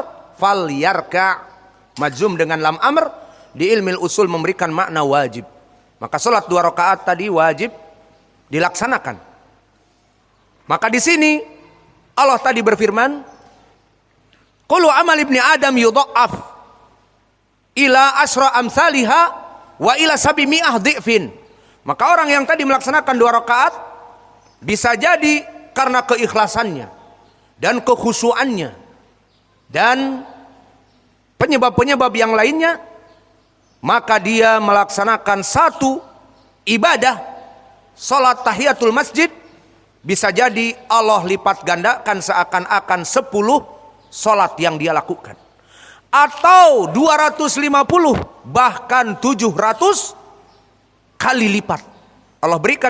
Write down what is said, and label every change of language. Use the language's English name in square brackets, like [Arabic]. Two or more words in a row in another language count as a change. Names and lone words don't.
[Indonesian] Falyarka majzum dengan [Arabic] لام أمر [Indonesian] di ilmu usul memberikan makna wajib. Maka salat 2 rakaat tadi wajib dilaksanakan. Maka di sini Allah tadi berfirman, [Arabic] كل عمل ابن آدم يضاعف إلى عشر أمثالها وإلى سبعمائة ضعف. [Indonesian] Maka orang yang tadi melaksanakan 2 rakaat bisa jadi karena keikhlasannya dan kekhusyuannya dan penyebab-penyebab yang lainnya, maka dia melaksanakan satu ibadah salat tahiyatul masjid, bisa jadi Allah lipat gandakan seakan-akan 10 salat yang dia lakukan, atau 250 bahkan 700 kali lipat Allah berikan.